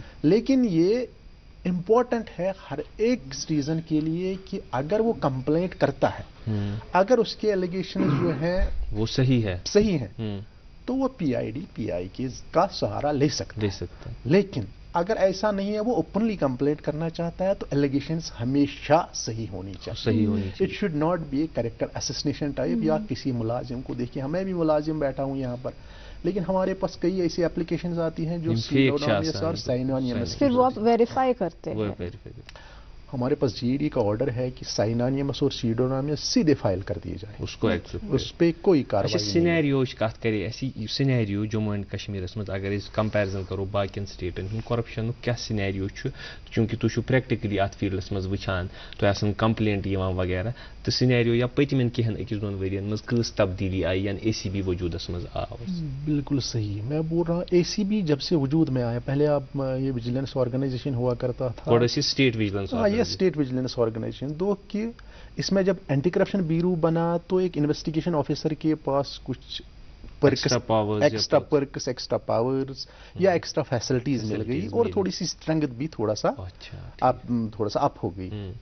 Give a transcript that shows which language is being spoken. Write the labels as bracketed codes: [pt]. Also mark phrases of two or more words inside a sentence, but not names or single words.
[ur] لیکن یہ امپورٹنٹ ہے ہر ایک سٹیزن کے لیے کہ اگر وہ کمپلینٹ کرتا ہے, اگر اس کے ایلیگیشن جو ہیں وہ صحیح ہیں تو وہ PID PI کا سہارا لے سکتا ہے. لیکن اگر ایسا نہیں ہے, وہ [en] openly complaint [ur] کرنا چاہتا ہے, تو ایلیگیشنز ہمیشہ صحیح ہونی چاہیے. [en] it should not be a character assassination type, [ur] یا کسی ملازم کو دیکھیے, ہمیں بھی ملازم بیٹھا ہوں یہاں پر, لیکن ہمارے پاس کئی ایسی اپلیکیشنز آتی ہیں جو سیڈونیمس اور سائنونیمس, پھر وہ آپ ویریفائی کرتے ہیں. ہمارے پاس GAD کا آرڈر ہے کہ سائنونیمس اور سیڈونیمس سیدھے فائل کر دیے جائیں, اس پہ کوئی کارروائی نہیں. [ks] سینیریو کت کرے اسی سینیریو جموں اینڈ کشمیرس مز اگر اس کمپیرزن کرو باقین سٹیٹن ہند کرپشن کیا سینیریو چونکہ تھی پریکٹیکلی ات فیلڈس مز وچان تھی کمپلینٹ وغیرہ, تو سینیریو یا پتمن کہن اکس دون ورین مز کس تبدیلی آئی یا ACB وجودس مز آو؟ [ur] بالکل صحیح, میں بول رہا ہوں ACB جب سے وجود میں آیا, پہلے آپ یہ [en] vigilance organisation [ur] ہوا کرتا تھا, اسٹیٹ وجیلنس, اسٹیٹ وجیلنس آرگنائزیشن, دو کہ اس میں جب اینٹی کرپشن بیورو بنا تو ایک [en] investigation officer [ur] کے پاس کچھ [en] extra perks, extra powers [ur] یا [en] extra facilities [ur] مل گئی, اور تھوڑی سی اسٹرینگتھ بھی تھوڑا سا اپ ہو گئی.